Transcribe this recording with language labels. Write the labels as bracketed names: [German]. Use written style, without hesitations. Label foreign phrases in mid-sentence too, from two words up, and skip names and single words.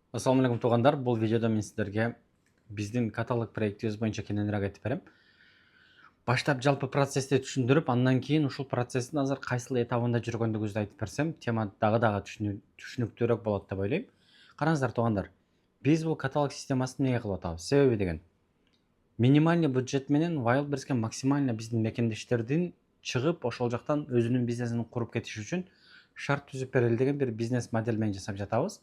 [Arabic] السلام عليكم туғандар. [Kazakh] Бұл видеода мен сіздерге біздің каталог проектіміз бойынша кеңірек айтып берем. [Kyrgyz] Баштап жалпы процессті түшүндүрүп, андан кейін ушул процесстин азыр кайсыл этабында жүргөндүгүбүздү айтып берсем, тема дагы түшүнүктүүрөөк болот деп ойлойм. Караңыздар туғандар, биз бул каталог системасын эмне кылып атабыз? Себеби деген минимальный бюджет менен Wildberriesке максимально биздин мекендештердин чыгып, ошол жактан өзүнүн бизнесин куруп кетиш үчүн шарт түзүп берели деген бир бизнес модель менен жасап жатабыз.